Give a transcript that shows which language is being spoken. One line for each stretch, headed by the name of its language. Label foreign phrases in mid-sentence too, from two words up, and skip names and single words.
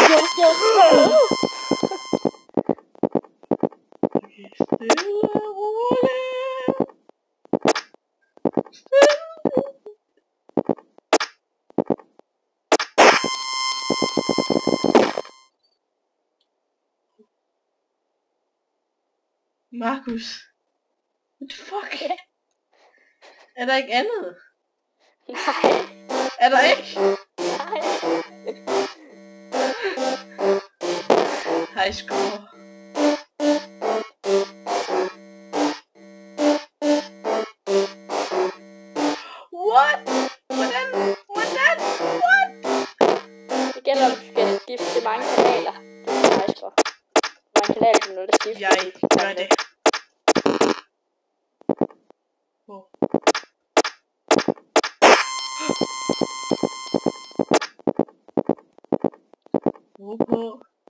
Danish: Okay, stille og roligt. Markus.
English: What the fuck?
Danish: Er der ikke andet? Nej. Er der ikke? Nej.
English: High score.
Danish: What? Hvordan? What? Det gælder om du skal skifte mange kanaler. Det er nice for. Mange kanaler du nødt til at skifte. Jeg gør det. Oh. På.